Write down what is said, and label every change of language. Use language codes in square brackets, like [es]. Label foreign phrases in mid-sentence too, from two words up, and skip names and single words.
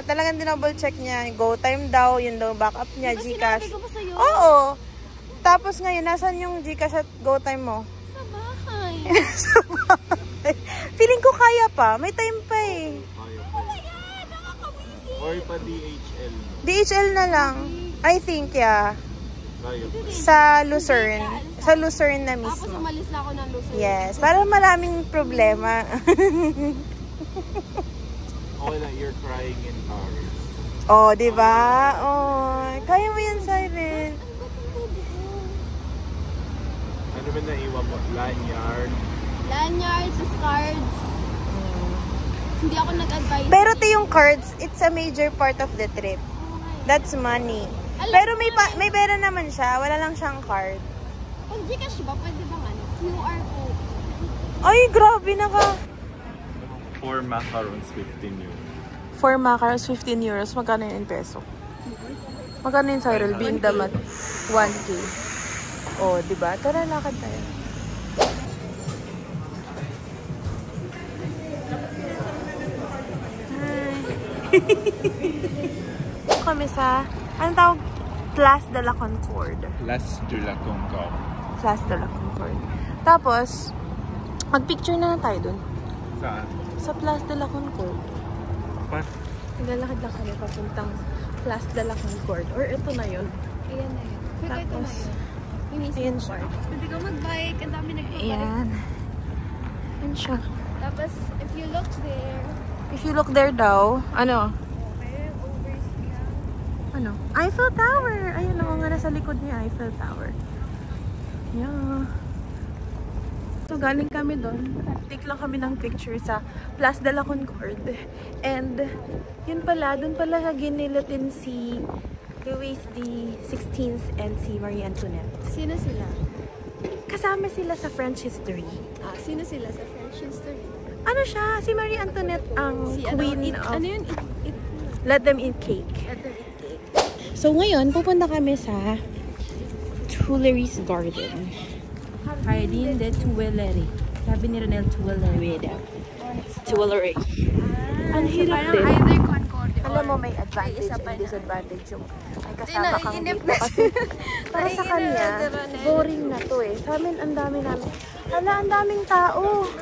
[tl] Talagang dinouble check niya. Go time daw, yun daw backup niya, Gcash. Sinabi ko pa sa'yo? Oo. Tapos ngayon, nasan yung Gcash at go time mo? Sa bahay. Sa bahay. Feeling ko kaya pa. May time pa eh. [en] Oh my God! [tl] Nakakabisi! Or pa DHL. DHL na lang. [en] I think, yeah. [tl] Kaya. Sa Lucerne. Sa Lucerne na Tapos mismo. umalis na ako ng Luzon. Yes. Para maraming problema. Okay lang, [en] you're crying in Paris. [tl] Oh, di ba? Oh, kaya mo yan, Siren. Ano ba namin naiwan mo? Lanyard. Lanyard, cards. Hindi ako nag-advise. Pero ito yung cards, [en] it's a major part of the trip. That's money. [tl] Pero may pera naman siya, wala lang siyang card. Pag Gcash ba, pwede bang [en] QR code? [tl] Ay, grabe na ka. 4 macarons, 15 euro. 4 macarons, 15 euros. Magkano yun in peso? Magkano yun, Cyril? Being damat? 1K. Oh, diba? Tara, lakad tayo. Hi. Kami sa, anong tawag? Place de la Concorde. Place de la Concorde. Place de la Concorde. Tapos, mag-picture na tayo dun. Saan? Sa Place de la Concorde. Pa? Naglalakad lang kami papuntang Place de la Concorde. Or ito na yun. Ayan na yun. Pero ito na Tapos, yun. Yung mismo ayan siya. part. Pwede ka mag-bike. Ang dami nag-bike. Ayan. Ayan siya. Tapos, [en] if you look there, [tl] If you look there daw, ano? [en] okay, over here. [tl] Ano? Eiffel Tower! Ayun ako nga nasa likod niya, Eiffel Tower. Yeah. So, galing kami doon. Take lang kami ng picture sa Place de la Concorde. And, yun pala, doon pala ginilutin si Louis XVI and si Marie Antoinette. Sino sila? Kasama sila sa [en] French history. [tl] Sino sila sa [en] French history? [tl] Ano siya? Si Marie Antoinette ang [en] queen of... [tl] Ano yun? [en] Let them eat cake. Let them eat cake. [tl] So ngayon, pupunta kami sa Tuileries Garden. Jardin de Tuileries. Sabi ni Ronel, Tuileries daw. Tuileries. Ang hirap din. [en] Either Concord or... [tl] Alam mo, may [en] advantage and disadvantage [tl] yung may kasama kang dito. Kasi para sa kanya, boring na to eh. Sa amin, ang dami namin. Hala, ang daming tao.